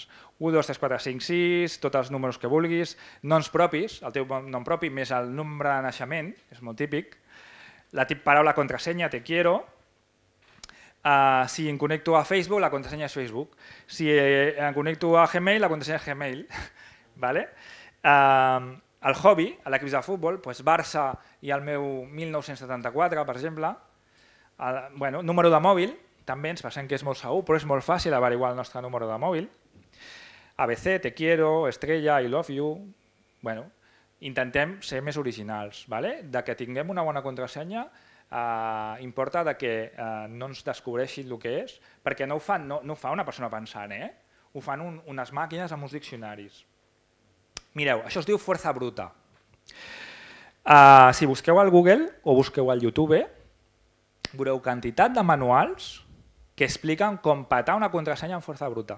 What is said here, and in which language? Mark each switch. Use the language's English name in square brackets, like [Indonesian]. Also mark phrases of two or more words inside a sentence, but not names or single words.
[Catalan] 1, 2, 3, 4, 5, 6, tots els números que vulguis, noms propis, el teu nom propi més el nombre de naixement, és molt típic, la paraula contrasenya, [Spanish] te quiero, [Catalan] si em connecto a Facebook, la contrasenya és Facebook, si em connecto a Gmail, la contrasenya és Gmail. El hobby, a l'equip de futbol, Barça i el meu 1974, per exemple. Número de mòbil, també ens pensem que és molt segur, però és molt fàcil averiguar el nostre número de mòbil. ABC, [Spanish] te quiero, [Catalan] Estrella, [English] I love you. [Catalan] Intentem ser més originals. De que tinguem una bona contrasenya, importa de que no ens descobreixin el que és, perquè no ho fa una persona pensant, ho fan unes màquines amb uns diccionaris. Mireu, això es diu [Spanish] fuerza bruta. [Catalan] Si busqueu al Google o busqueu al YouTube, veureu quantitat de manuals que expliquen com petar una contrasenya amb força bruta.